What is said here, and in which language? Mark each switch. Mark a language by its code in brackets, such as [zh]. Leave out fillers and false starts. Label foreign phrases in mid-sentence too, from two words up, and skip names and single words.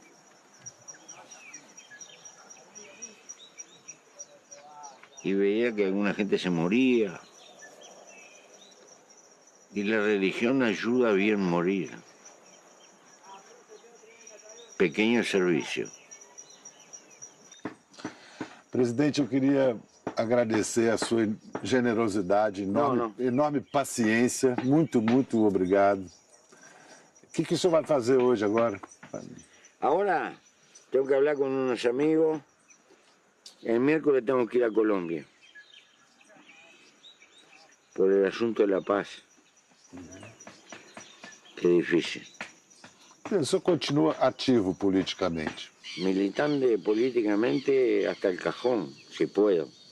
[es] Y veía que alguna gente se moría. Y la religión ayuda a bien morir. [pt] Pequeño serviço. Presidente, eu queria agradecer a sua generosidade, enorme paciência. Muito, muito obrigado. O que o senhor vai fazer hoje agora? [es] Ahora tengo que hablar con unos amigos. El miércoles tengo que ir a Colombia. Por el asunto de la paz. Que difícil. [pt] O senhor continua ativo politicamente? [es] Militante políticamente hasta el cajón, si puedo.